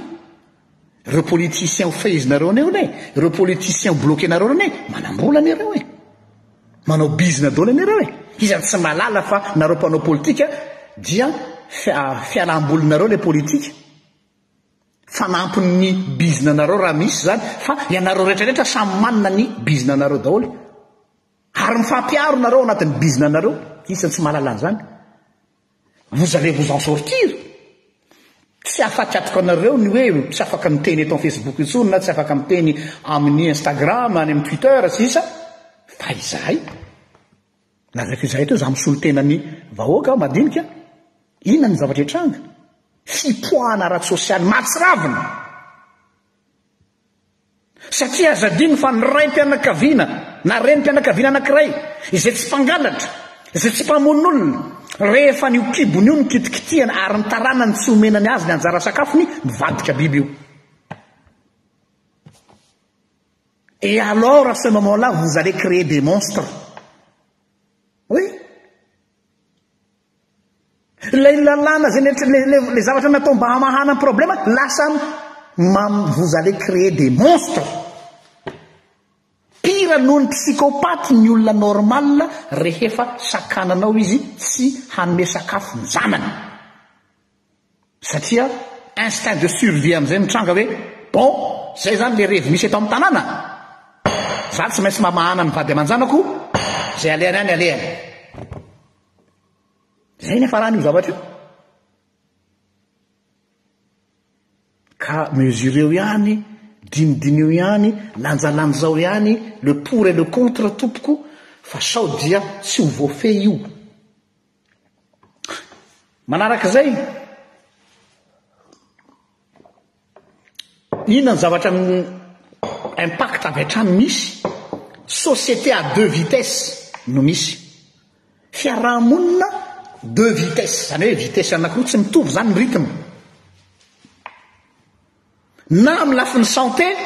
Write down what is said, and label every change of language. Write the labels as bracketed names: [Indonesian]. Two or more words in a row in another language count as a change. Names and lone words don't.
[Malagasy] reo politicien ho faizinareo aneo ne reo politicien ho bloquenareo ne manambola anareo manao bizina dolo anareo izany tsy malala fa nareo mpanao politika dia fialam-bolinareo le politika fanampiny ny bizina nareo raha misy zany fa ianareo rehetrarehetra samy manina ny bizina nareo daholo ary mifampiaro nareo anatin'ny bizina nareo isany tsy mahalala an'izany [French] vous allez vous en sortir [Malagasy] tsy afatsatoko anareo ny hoe tsy afaka miteny eto amin'ny Facebook intsony na tsy afaka miteny amin'ny Instagram any amin'ny Twitter sy isa fa izahay nazaka izahay teo za misolo tenany vahoaka madinika inona ny zavatra etranga fipoahana ara-sosialy matsiravina satria azadiny fa ny raim-pianakaviana na renim-pianakaviana anankiray izay tsy mpangalatra izay tsy mpamon'olona rehefa ny okibony io ny kitikitiana ary ny taranany tsy omenany azy ny anjara sakafony mivadika biby io [French] et alors à ce moment-là vous allez créer des monstres [Malagasy] oui lay lalàna zay le zavatra natao mba hamahana ny problème lasa [French] vous allez créer des monstres pire [Malagasy] noho ny psychopathe ny olona normal rehefa sakananao izy tsy hanome sakafo ny zanany satria [French] instinct de survie [Malagasy] am'izay mitranga hoe bon zay zany le revy misy eto amin'ny tanàna za tsy maintsy mamahana ny vady aman-janako zay aleany any aleany zay nefa raha n'io zavatra io ka mesureo ihany dinidineo ihany lanjalanjao ihany [French] le pour et le contre [Malagasy] tompoko fa sao dia tsy ho voafe io manarak'izay inona ny zavatra impact avy hatrany misy [French] société à deux vitesses [Malagasy] no misy fiarahamonina [French] deux vitesses [Malagasy] zany hoe vitesse anankiroa tsy mitovy zany ny rythme na amin'ny lafiny santé